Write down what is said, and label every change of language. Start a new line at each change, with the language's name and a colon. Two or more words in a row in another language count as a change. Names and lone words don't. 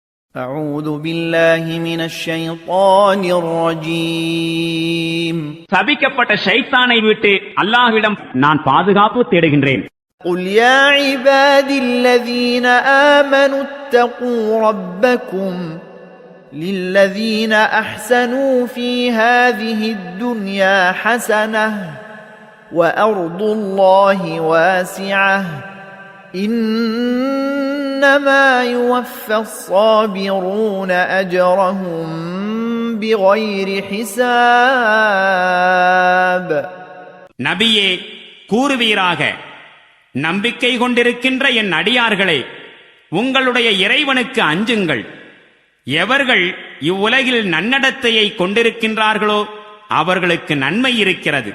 Arabic: أعوذ بالله من الشيطان الرجيم
Tamil: சபிக்கப்பட்ட ஷைத்தானை விட்டு அல்லாஹ்விடம் நான் பாதுகாப்பு தேடுகின்றேன்.
Arabic: قل يا عبادي الذين آمنوا اتقوا ربكم للذين أحسنوا في هذه الدنيا حسنة وأرض الله واسعة إنما يوفى الصابرون أجرهم بغير حساب.
Tamil: நபியே கூறுவீராக, நம்பிக்கை கொண்டிருக்கின்ற என் அடியார்களே, உங்களுடைய இறைவனுக்கு அஞ்சுங்கள். எவர்கள் இவ்வுலகில் நன்னடத்தையை கொண்டிருக்கின்றார்களோ அவர்களுக்கு நன்மை இருக்கிறது.